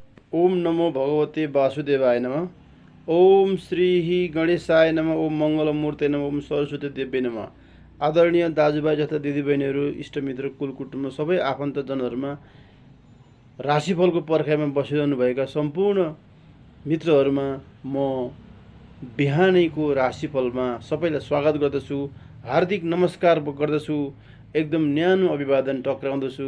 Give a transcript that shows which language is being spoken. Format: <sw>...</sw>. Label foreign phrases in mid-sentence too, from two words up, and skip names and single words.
<sa>ओम नमो भगवते वासुदेवाय नमः। ओम श्री गणेशाय नमः। ओम मङ्गलमूर्ते नमः। ओम सरस्वती देव्य नमः।</sa> <ne>आदरणीय दाजुभाइ तथा दिदीबहिनीहरू, इष्टमित्र, कुलकुटुम्ब, सबै आफन्तजनहरूमा राशिफलको पर्खाइमा बसिरहनुभएका सम्पूर्ण मित्रहरूमा म बिहानैको राशिफलमा सबैलाई स्वागत गर्दछु, हार्दिक नमस्कार गर्दछु, एकदम न्यानो अभिवादन टक्राउँदछु।</ne>